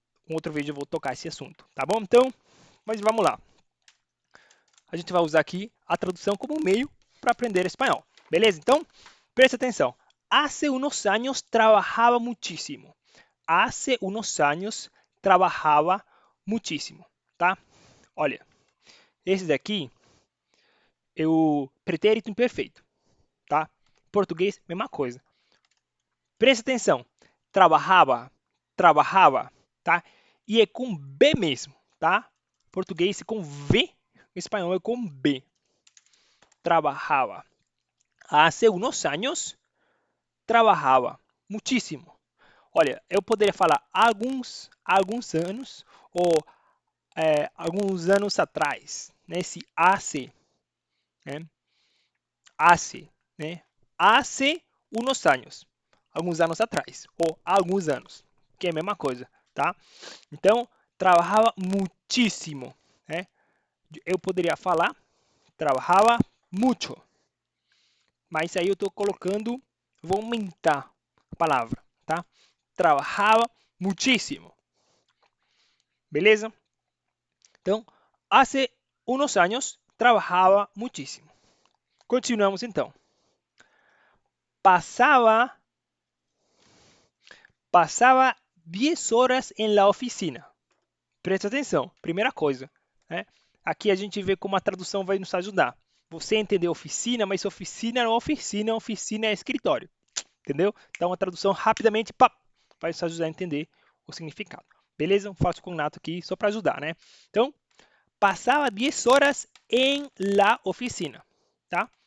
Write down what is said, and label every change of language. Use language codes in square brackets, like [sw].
[pt] um outro vídeo eu vou tocar esse assunto, tá bom? Então, mas vamos lá. A gente vai usar aqui a tradução como meio para aprender espanhol, beleza? Então, presta atenção. [es] Hace unos años trabajaba muchísimo. Hace unos años trabajaba muchísimo, tá? [pt] Olha, esse daqui é o pretérito imperfeito, tá? Português, mesma coisa. Presta atenção. Trabajava, trabajava, tá? E é com B mesmo, tá? Português é com V, espanhol é com B. Trabajava. [es] Hace unos años trabajava muchísimo. [pt] Olha, eu poderia falar alguns anos ou alguns anos atrás, né? Esse hace, né? Hace, né? [es] Hace unos años, [pt] alguns anos atrás, ou alguns anos, que é a mesma coisa, tá? Então, trabalhava muitíssimo, né? Eu poderia falar, trabalhava mucho, mas aí eu estou colocando, vou aumentar a palavra, tá? Trabalhava muitíssimo, beleza? [es] Então, hace unos años trabajaba muchísimo. [pt] Continuamos então. [es] Pasaba 10 horas en la oficina. [pt] Presta atenção, primeira coisa, né? Aqui a gente vê como a tradução vai nos ajudar. Você entendeu oficina, mas oficina não é oficina, oficina é escritório, entendeu? Então a tradução rapidamente vai nos ajudar a entender o significado. Beleza? Faço com o Nato aqui só para ajudar, né? Então, passava 10 horas em la oficina, tá?